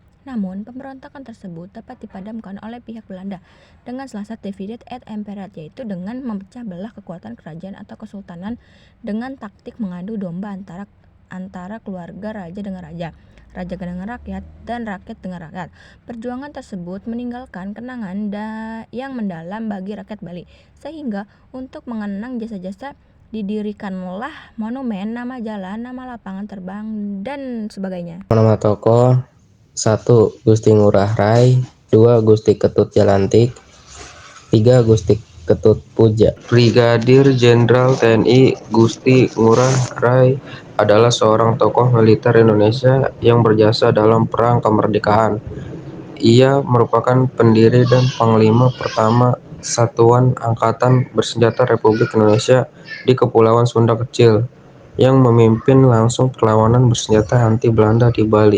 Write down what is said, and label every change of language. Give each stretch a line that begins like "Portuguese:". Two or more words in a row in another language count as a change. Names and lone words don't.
Indonesian: Namun, pemberontakan tersebut dapat dipadamkan oleh pihak Belanda dengan salah satu
Latin: divide et impera,
Indonesian: yaitu dengan memecah belah kekuatan kerajaan atau kesultanan dengan taktik mengadu domba antara keluarga raja dengan raja dengan rakyat, dan rakyat dengan rakyat. Perjuangan tersebut meninggalkan kenangan yang mendalam bagi rakyat Bali, sehingga untuk mengenang jasa-jasa didirikanlah monumen, nama jalan, nama lapangan terbang, dan sebagainya. Nama tokoh: 1. Gusti Ngurah Rai, 2. Gusti Ketut Jalantik, 3. Gusti Ketut Puja. Brigadir Jenderal TNI Gusti Ngurah Rai adalah seorang tokoh militer Indonesia yang berjasa dalam Perang Kemerdekaan. Ia merupakan pendiri dan panglima pertama Satuan Angkatan Bersenjata Republik Indonesia di Kepulauan Sunda Kecil, yang memimpin langsung perlawanan bersenjata anti Belanda di Bali.